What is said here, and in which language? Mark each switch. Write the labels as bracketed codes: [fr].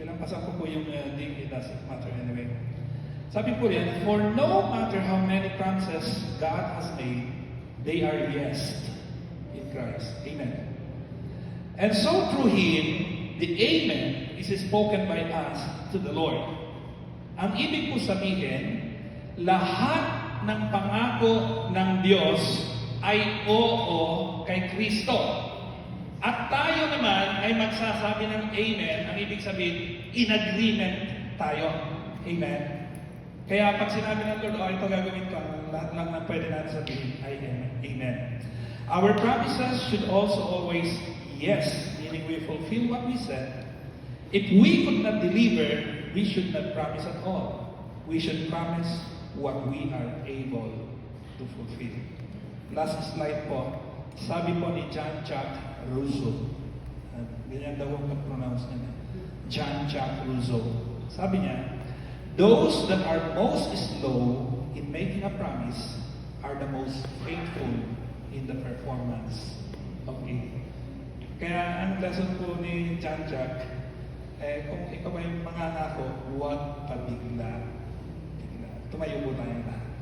[tl] Pinapasan ko po yung [en] it doesn't matter anyway. [tl] Sabi po riyan, [en] for no matter how many promises God has made, they are yes in Christ. Amen. And so through Him, the Amen is spoken by us to the Lord. [tl] Ang ibig po sabihin, lahat ng pangako ng Diyos ay oo kay Kristo. At tayo naman ay magsasabi ng Amen. Ang ibig sabihin, [en] in agreement [tl] tayo. Amen. Kaya pag sinabi ng Lord, ito gagawin ko, lahat lang na pwede natin sabihin ay Amen. [en] Our promises should also always yes, meaning we fulfill what we said. If we could not deliver, we should not promise at all. We should promise what we are able to fulfill. Last slide [tl] po. Sabi po ni Jean-Jacques Rousseau. Ganyan daw ang pronounce niya. Jean-Jacques Rousseau. Sabi niya, [en] those that are most slow in making a promise are the most faithful in the performance of it. [tl] Kaya ang lesson po ni Jean-Jacques, kung ikaw ay mangangako, huwag pabigla. Tumayo po tayo na.